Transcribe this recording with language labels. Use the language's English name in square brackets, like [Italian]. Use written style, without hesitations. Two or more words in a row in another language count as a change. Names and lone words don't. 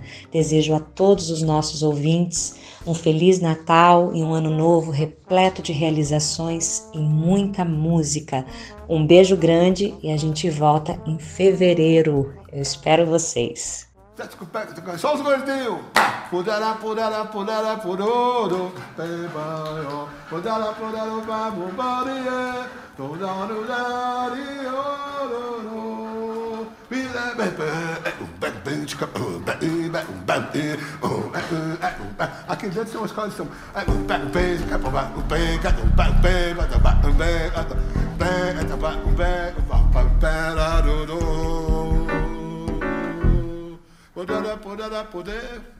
[Portuguese] Desejo a todos os nossos ouvintes um Feliz Natal e um Ano Novo repleto de realizações e muita música. Um beijo grande e a gente volta em fevereiro. Eu espero vocês. Só os gordinhos. Pudara, pudara, pudara, pudoro. Pudara, pudara, babu, barie. Pudara, aqui dentro tem uma escola de samba. Podara, podara, poder.